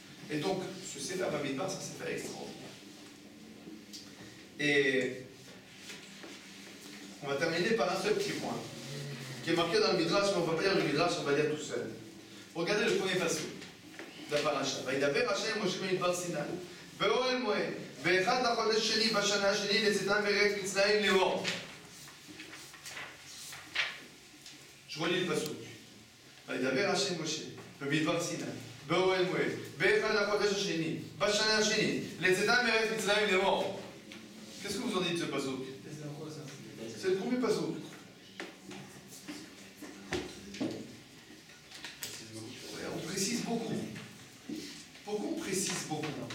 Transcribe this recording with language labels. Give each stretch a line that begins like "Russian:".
French: Et donc, ce Sefer Bamidbar, ça s'est fait extraordinaire. Et on va terminer par un seul petit point, qui est marqué dans le Midrash, mais on ne va pas lire le Midrash, on va lire tout seul. Regardez le premier passage de la paracha.
Hebrew: וידבר השם משה במדבר סיני, באוהל מועד, באחד לחודש שני בשנה השני לצאתם מארץ מצרים לאמור.
French: Je relis le passage.
Hebrew: וידבר השם משה במדבר סיני, באוהל מועד, באחד לחודש השני בשנה השני לצאתם מארץ מצרים לאמור.
French: Qu'est-ce que vous en dites de ce passage? C'est le premier passage. On précise beaucoup. Pourquoi on précise beaucoup?